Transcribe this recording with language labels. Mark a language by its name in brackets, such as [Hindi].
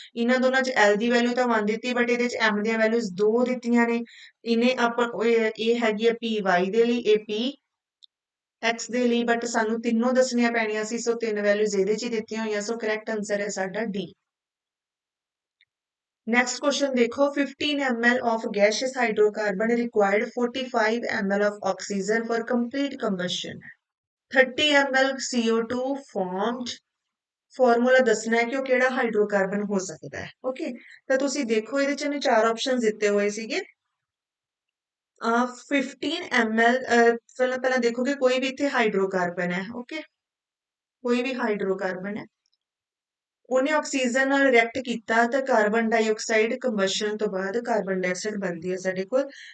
[Punjabi] ਇਹਨਾਂ ਦੋਨਾਂ 'ਚ l ਦੀ ਵੈਲਿਊ ਤਾਂ 1 ਦਿੱਤੀ ਬਟ ਇਹਦੇ 'ਚ m ਦੀਆਂ ਵੈਲਿਊਜ਼ 2 ਦਿੱਤੀਆਂ ਨੇ। ਇਹਨੇ ਆਪਾਂ ਇਹ ਹੈਗੀ ਆ p y ਦੇ ਲਈ, ਇਹ p x ਦੇ ਲਈ, ਬਟ ਸਾਨੂੰ ਤਿੰਨੋਂ ਦੱਸਣੀਆਂ ਪੈਣੀਆਂ ਸੀ, ਸੋ ਤਿੰਨ ਵੈਲਿਊਜ਼ ਇਹਦੇ 'ਚ ਹੀ ਦਿੱਤੀਆਂ ਹੋਈਆਂ, ਸੋ ਕਰੈਕਟ ਆਨਸਰ ਹੈ ਸਾਡਾ d। [English] Next question [Hindi] देखो [English] 15 ml of gaseous hydrocarbon required 45 ml of oxygen for complete combustion. 30 ml CO2 formed। [Punjabi] Formula ਦੱਸਣਾ ਹੈ ਕਿ ਉਹ ਕਿਹੜਾ ਹਾਈਡਰੋਕਾਰਬਨ ਹੋ ਸਕਦਾ ਹੈ। ਓਕੇ, ਤਾਂ ਤੁਸੀਂ ਦੇਖੋ ਇਹਦੇ ਚ ਇਹਨੇ ਚਾਰ ਆਪਸ਼ਨਸ ਦਿੱਤੇ ਹੋਏ ਸੀਗੇ। 15 ml ਪਹਿਲਾਂ ਦੇਖੋਗੇ ਕੋਈ ਵੀ ਇੱਥੇ ਹਾਈਡਰੋਕਾਰਬਨ ਹੈ। ਓਕੇ, ਕੋਈ ਵੀ ਹਾਈਡਰੋਕਾਰਬਨ ਹੈ, ਉਹਨੇ ਆਕਸੀਜਨ ਨਾਲ ਰਿਐਕਟ ਕੀਤਾ ਤਾਂ ਕਾਰਬਨ ਡਾਈਆਕਸਾਈਡ ਕੰਬਸ਼ਨ ਤੋਂ ਬਾਅਦ ਕਾਰਬਨ ਡਾਈਆਕਸਾਈਡ ਬਣਦੀ ਹੈ ਸਾਡੇ ਕੋਲ।